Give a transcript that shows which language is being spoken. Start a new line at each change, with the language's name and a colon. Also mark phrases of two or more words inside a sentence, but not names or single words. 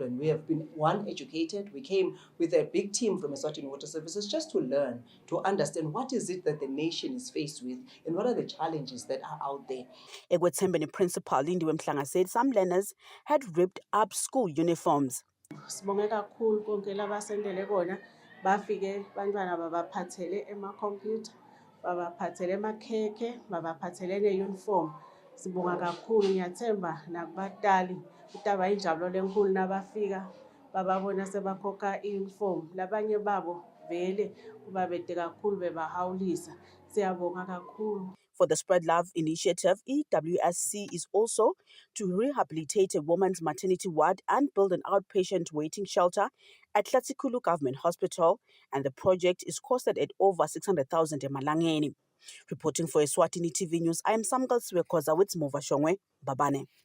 English: We have been educated. We came with a big team from Eswatini Water Services just to learn, to understand what is it that the nation is faced with and what are the challenges that are out there. Ekwetembeni Principal Lindiwe Mhlanga said some learners had ripped up school uniforms.
Swati: Sibonge kakhulu konke labasendele kona bafike bantwana babaphathele emakhompyutha, babaphathele emakhekhe, babaphathele ne-uniform. Sibonga kakhulu, ngiyathemba nakubatali kutaba injabulo lenkulu nabafika bababona sebakhokha i-uniform. Labanye babo vele kuba bede kakhulu bebahawulisa. Siyabonga kakhulu.
English: For the Spread Love initiative, EWSC is also to rehabilitate a woman's maternity ward and build an outpatient waiting shelter at Tlatsikhulu Government Hospital, and the project is costed at over 600,000 emalangeni. Reporting for Eswatini TV News, I am Samgal Swekoza with Mova Shongwe, Babane.